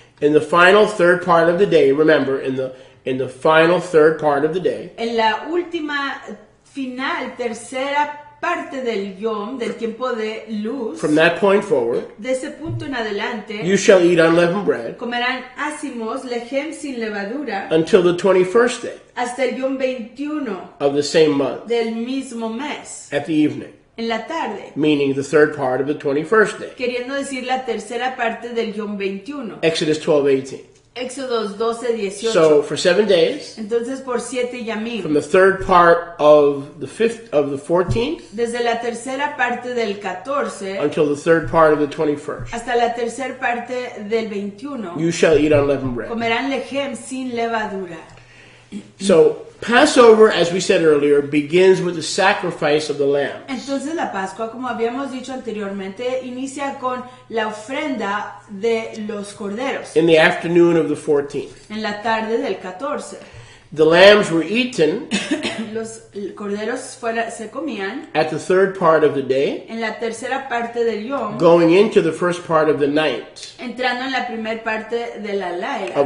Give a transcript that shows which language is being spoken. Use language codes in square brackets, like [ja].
[en] in the final third part of the day, remember, in the final third part of the day, [es] en la última tercera parte del yom, del tiempo de luz, [en] from that point forward, [es] de ese punto en adelante, [en] you shall eat unleavened bread [es] comerán ácimos, lejem sin levadura, [en] until the 21st day [es] hasta el yom 21 [en] of the same month [es] del mismo mes, [en] at the evening, [es] en la tarde, [en] meaning the third part of the 21st day. [es] queriendo decir la tercera parte del yom 21. [en] Exodus 12:18. [es] Éxodos 12:18. [en] So for 7 days, [es] Entonces por 7 yamim, [en] from the third part of the 14th [es] desde la tercera parte del 14 [en] until the third part of the 21st, [es] hasta la tercera parte del 21, [en] you shall eat unleavened bread. [es] comerán lejem sin levadura. [en] So Passover, as we said earlier, begins with the sacrifice of the lamb. [es] Entonces la Pascua, como habíamos dicho anteriormente, inicia con la ofrenda de los corderos [en] In the afternoon of the 14th. [es] en la tarde del 14. [en] The lambs were eaten [es] Los corderos se comían [en] at the third part of the day, [es] en la tercera parte del yom, [en] going into the first part of the night [es] entrando en la primera parte de la laila